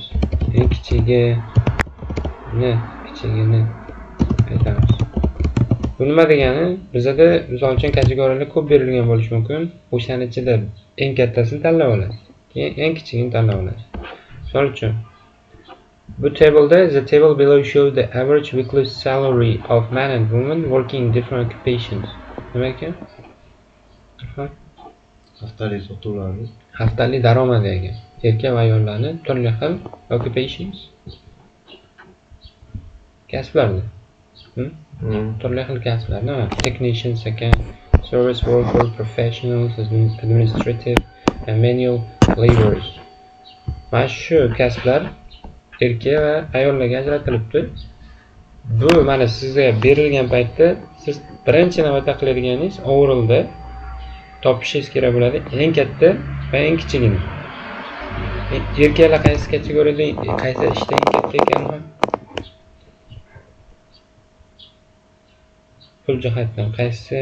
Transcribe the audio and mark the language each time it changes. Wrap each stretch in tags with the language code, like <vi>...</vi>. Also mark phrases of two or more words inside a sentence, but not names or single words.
<uz>Eng kichigini aytamiz. Bu nima degani? Bizda misol uchun kategoriyalar ko'p berilgan bo'lishi mumkin. O'shaning ichida eng kattasini tanlab olasiz. Keyin eng kichigini tanlab olasiz. Misol uchun bu tableda</uz> <en>the table below shows the average weekly salary of men and women working in different occupations. Nima ekan? Haftalik daromad ekan. Erkak va ayollarning turli xil occupations kasblarda. Turli xil kasblar, nima? Technicians ekan, service worker, professionals, administrative and manual laborers.</en> <uz>Mana shu kasblar erkak va ayollarga ajratilibdi. Bu mana sizga berilgan paytda siz birinchi navbatda qiladiganingiz overallda topishingiz kerak bo'ladi eng katta va eng kichigini. Erkaklar qaysi kategoriyada, qaysi ishda eng katta ekanini pul jihatdan qaysi</uz>